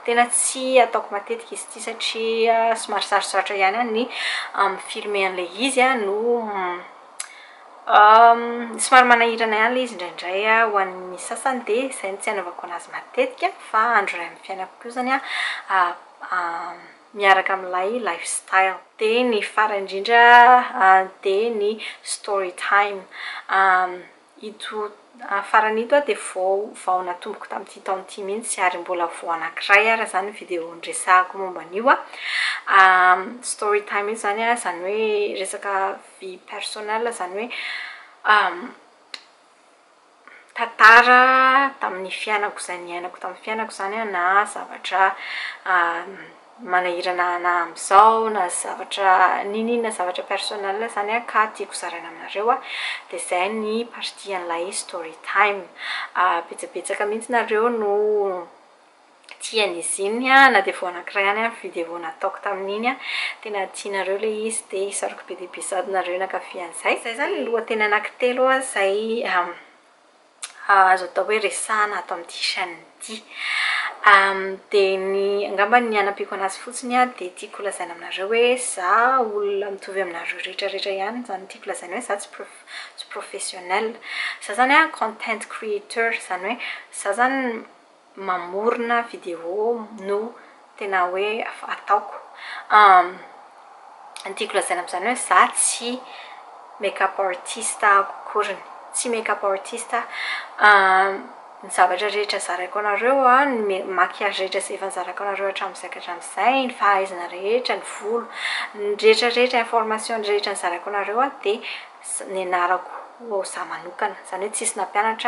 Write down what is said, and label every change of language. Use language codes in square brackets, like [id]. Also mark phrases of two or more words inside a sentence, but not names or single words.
[mg] Tena tsy ataoko matetika izy ity satria somary sarosarotra ihany ny mifilme an'ilay izy no somary manahirana ihany ilay izy indraindray ho an'ny sasany. Dia izay tsy anaovako anazy matetika fa andro iray amin'ny fiainako koa zany miaraka amin'ilay lifestyle. Dia ny farany indrindra dia ny [en] story time. [mg] Ito farany ito dia vao natomboko tamin'ity taon'ity mihitsy ary mbola vao anankiray raha zany vidéo resahako momba an'io. [en] Story time [mg] io zany zany hoe resaka [fr] vie personnelle, [mg] zany hoe tantara tamin'ny fiainako izay niainako tamin'ny fiainako izany na zavatra manahirana na amin'izao na zavatra ninina zavatra personnel izany ka tiako zaraina aminareo dia izay ny partie an'ilay [en] story time. [mg] Betsabetsaka mihitsy nareo no tian'izy iny na dia vao anankiray ihany vidéo nataoko tamin'iny tena tianareo le izy dia hisaroko be dia be sady nareo nankafian'izay. Izay zany ny lohateny anankitelo izay azo atao hoe resahana ato amin'ity chaîne ity. Dia ny angamba ny anampiko anazy fotsiny dia tiako lazaina aminareo hoe za olona mitovy aminareo rehetrarehetra ihany, zany tiako lazaina hoe za tsy professionnel. Za zany [en] content creator, [mg] zany hoe za zany mamorona vidéo no tena hoe ataoko. Tiako lazaina amin'izany hoe za tsy [fr] make-up artiste [mg] akoriny, tsy [fr] make-up artiste. [mg] Ny zavatra rehetra zaraiko anareo ny maquillage rehetra izay efa nizarako anareo hatramin'izay ka hatramin'izay, ny fahaizana rehetra, ny volo, ny rehetrarehetra information rehetra nizarako anareo dia nianarako za manokana, zany hoe tsisy nampianatra.